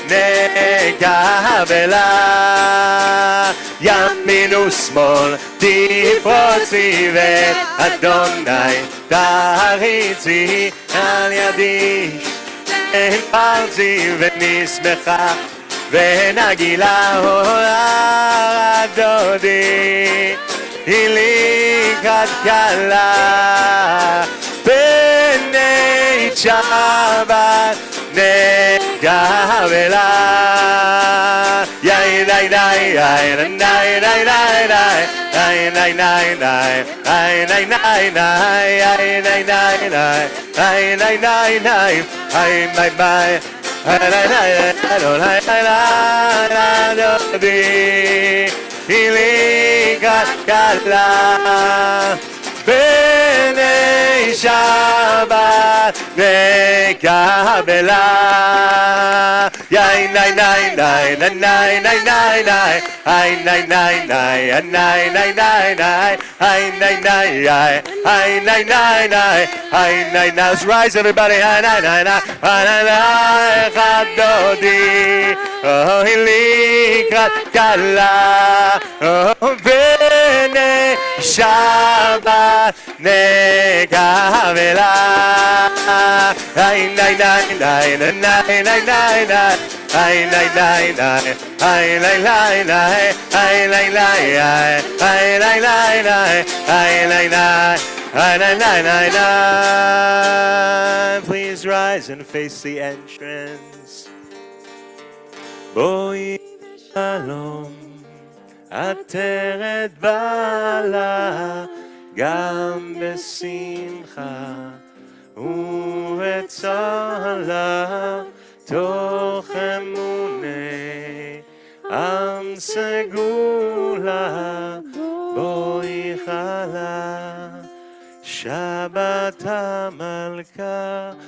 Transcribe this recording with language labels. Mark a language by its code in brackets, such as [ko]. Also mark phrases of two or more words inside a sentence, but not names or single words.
[he] נקבלה ימין ושמאל תפרוצי ואת אדוני תריצי על ידי פרצי ונשמחה ונגילה הולך דודי לקראת כלה פני שבת נקבלה יאי די די יאי די די די די די די די די די די די די די די די די די היי ביי ביי דודי לקראת כלה פני שבת נקבלה יאי די די די די די די די די היי די די די די די די די היי די די היי די די די היי די די [en] let's rise everybody היי די די די היי די [he] דודי לקראת כלה פני שבת נקבלה היי די די די די די די די היי די די די היי די די די היי די די היי די די די היי די די היי די די די [en] please rise and face the entrance [he] בואי שלום עטרת בעלה גם בשמחה ובצהלה תוך אמוני עם סגולה בואי חלה שבת המלכה